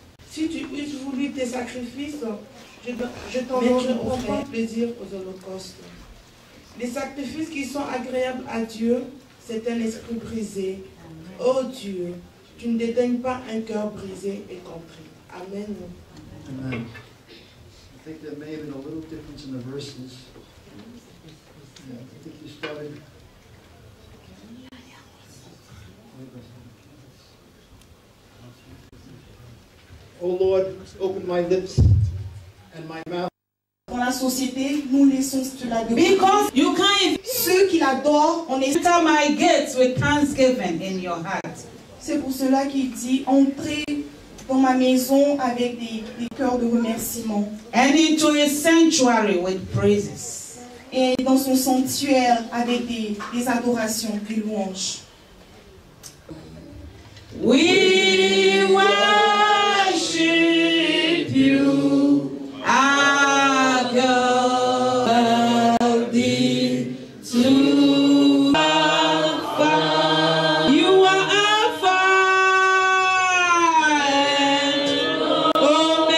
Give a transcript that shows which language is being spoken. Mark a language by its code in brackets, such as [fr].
[fr] Si tu eusses voulu tes sacrifices, je t'en donnerai pas plaisir aux holocaustes. Les sacrifices qui sont agréables à Dieu, c'est un esprit brisé. Ô Dieu, tu ne dédaignes pas un cœur brisé et contrit. Amen. Amen. [en] I think there may have been a little difference in the verses. Yeah, I think you started. Oh Lord, open my lips and my mouth. [fr] Dans la société, nous laissons cela de côté. [en] Because you can't [fr] Ceux qui l'adorent, on est... [en] enter my gates with thanksgiving in your heart. [fr] C'est pour cela qu'il dit: entrez dans ma maison avec des cœurs de remerciement. [en] And into his sanctuary with praises. [fr] Et dans son sanctuaire avec des adorations, des louanges. [en] We worship you, our God, thee to Alpha. You are Alpha and Omega.